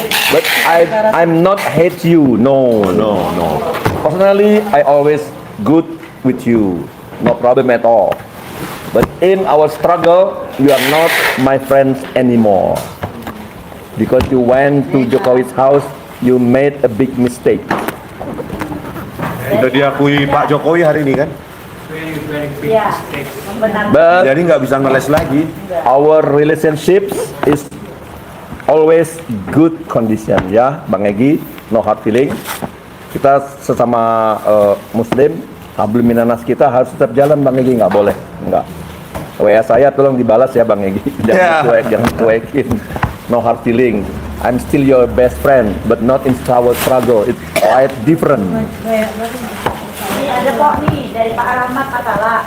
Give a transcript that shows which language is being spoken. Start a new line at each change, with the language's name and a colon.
English: But I'm not hate you. No, no, no. Personally, I always good with you. No problem at all. But in our struggle, you are not my friends anymore. Because you went to Jokowi's house, you made a big mistake.
Indonesian: Udah diakui Pak Jokowi hari ini kan. ya, benar.
English: But
Indonesian: Jadi nggak bisa ngeles lagi.
English: our relationships is always good condition ya Bang Egy, no hard feeling.
Indonesian: Kita sesama muslim, hablum minanas kita harus tetap jalan Bang Egy, nggak boleh nggak. WA saya tolong dibalas ya Bang Egy, Ya. jangan cuekin.
English: No hard feeling. I'm still your best friend, but not in our struggle. It's quite different.
Indonesian: Ini ada kok nih dari Pak Rahmat Atala.